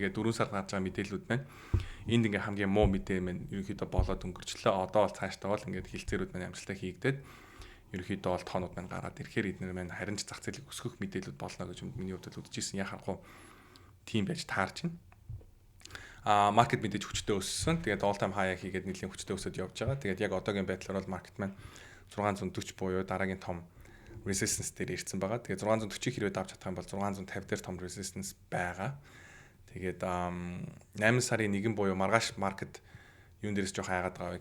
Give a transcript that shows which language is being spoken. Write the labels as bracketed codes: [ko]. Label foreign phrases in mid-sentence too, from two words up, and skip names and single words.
[mn] Тэгээд 4 сард гарч байгаа мэдээллүүд маань энд ингээ хамгийн муу мэдээ маань ерөнхийдөө болоод өнгөрчлөө. Одоо бол цаашдаа бол ингээд хэлцээрүүд маань амжилттай хийгдээд ерөнхийдөө бол тоонууд маань гараад ирэхээр эдгээр маань харин ч зах зээлийг өсгөх мэдээлүүд болно гэж миний хувьд бол үзэж ирсэн. Яхахгүй тийм байж таарч байна. Маркет мэдээж хүчтэй өссөн. Тэгээд [en] all time high [mn] хийгээд нэлийн хүчтэй өсөд явж байгаа. Тэгээд яг одоогийн байдлаар бол маркет маань 640 буюу дараагийн том resistance дээр ирсэн байгаа. Тэгээд 640-ийг хэрвээ давж чадах юм бол 650 дээр том resistance байгаа. Тэгээд 8 сарын 1 буюу маргааш маркет юун дээрээс жоох хайгаад байгаа.